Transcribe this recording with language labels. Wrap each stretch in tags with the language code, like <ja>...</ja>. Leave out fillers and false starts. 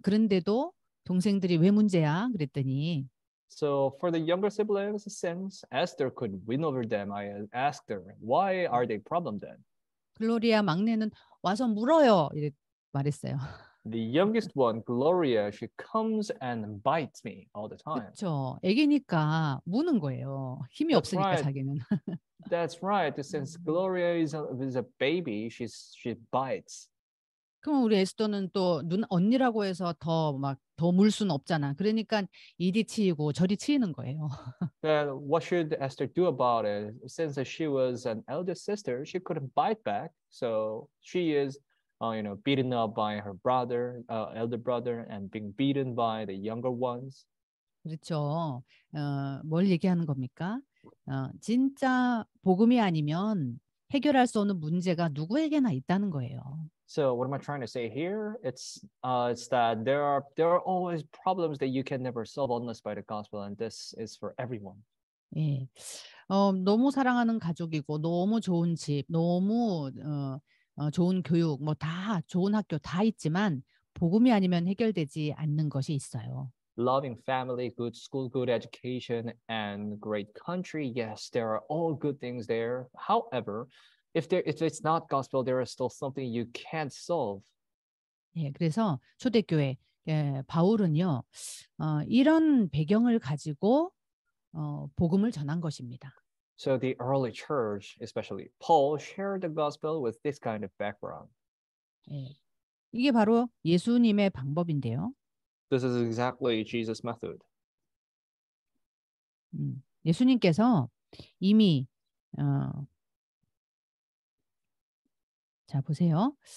<ko>그런데도 동생들이 왜 문제야? 그랬더니</ko> <en>So for the younger siblings, since Esther could win over them, I asked her, why are they problem then?</en> <ko>글로리아 막내는 와서 물어요. 이렇게 말했어요.</ko> <en>The youngest one, Gloria, she comes and bites me all the time.</en> <ko>그렇죠. 애기니까 무는 거예요. 힘이</ko> <en>That's</en> <ko>없으니까</ko> <en>right.</en> <ko>자기는.</ko> <en>That's right. Since Gloria is a baby, she bites.</en> <ko>그럼 우리 에스더는 또 언니라고 해서 더 물 수는 없잖아. 그러니까 이리 치이고 저리 치이는 거예요.</ko> <en>Then what should Esther do about it? Since she was an elder sister, she couldn't bite back. So she is, beaten up by her brother, elder brother, and being beaten by the younger ones.</en> <ko>그렇죠. 뭘 얘기하는 겁니까? 진짜 복음이 아니면 해결할 수 없는 문제가 누구에게나 있다는 거예요.</ko> <en>So what am I trying to say here? It's that there are always problems that you can never solve unless by the gospel, and this is for everyone.</en> <ko>예. 너무 사랑하는 가족이고 너무 좋은 집, 너무 좋은 교육, 뭐 다 좋은 학교 다 있지만 복음이 아니면 해결되지 않는 것이 있어요.</ko> <en>Loving family, good school, good education, and great country. Yes, there are all good things there. However, if it's not gospel, there is still something you can't solve.</en> <ko>예, 그래서 초대교회 바울은요, 이런 배경을 가지고 복음을 전한 것입니다.</ko> <en>So the early church, especially Paul, shared the gospel with this kind of background.</en> <ko>예, 이게 바로 예수님의 방법인데요.</ko> <en>This is exactly Jesus' method.</en> <ko>예수님께서 이미 자 보세요.</ko>